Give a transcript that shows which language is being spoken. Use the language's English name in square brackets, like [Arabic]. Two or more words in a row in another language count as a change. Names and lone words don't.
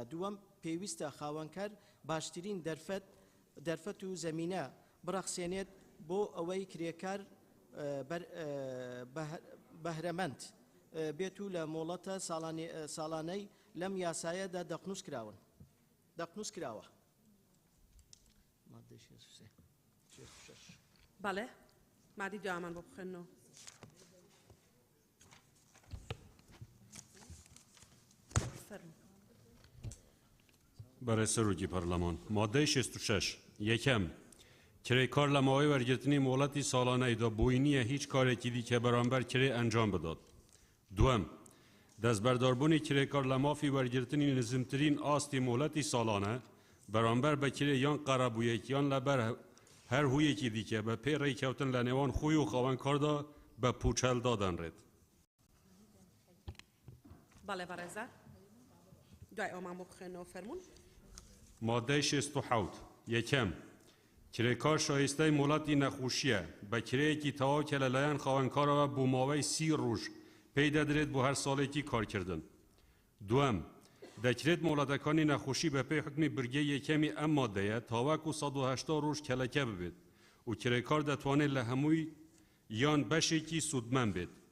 [Central Kurdish] دووەم، پێویستە خاوەنکار باشترین دەرفەت و زەمینە بڕەخسێنێت بۆ ئەوەی کرێکار بەهرەمەند بێت و لە مۆڵەتە ساڵانەی لەم یاسایەدا دەقنووس کراوە. بەڵێ مادی جامان بۆ بخێنەوە. برای سروکی پارلمان ماده 66 یکم کرێکار لە ماوەی وەرگرتنی مۆڵەتی ساڵانەیدا بووی نییە هیچ کارێکی دیکە بەرامبەر کرێ ئەنجام بدات. دووەم دەستبەرداربوونی کرێکار لە مافی وەرگرتنی نزمترین ئاستی مۆڵەتی ساڵانە بەرامبەر بە کرێ یان قەرەبوویەک یان لەبەر هەر هوویەکی دیکە بە پێ ڕێککەوتن لە نێوان خۆی و خاوەنکاردا بە پوچەل دادەنرێت. بەڵێ بەڕێزە دوای ئەومان بۆ بخێنەوە فەرموون. ماده 67 یکم کرێکار شایستەی مۆڵەتی نەخۆشیە بە کرەیەکی تەواو کە لەلایەن خاوەنکارەوە بۆ ماوەی 30 ڕۆژ پێی دەدرێت بۆ هەر ساڵێکی کارکردن. دووەم دەکرێت مۆڵەتەکانی نەخۆشی بە پێی حکمی برگەی یەکەمی ئەم مادەیە تاوەکو 180 ڕۆژ کەلەکە ببێت و کرێکار دەتوانێت لە هەمووی یان بەشێکی سوودمەند بێت.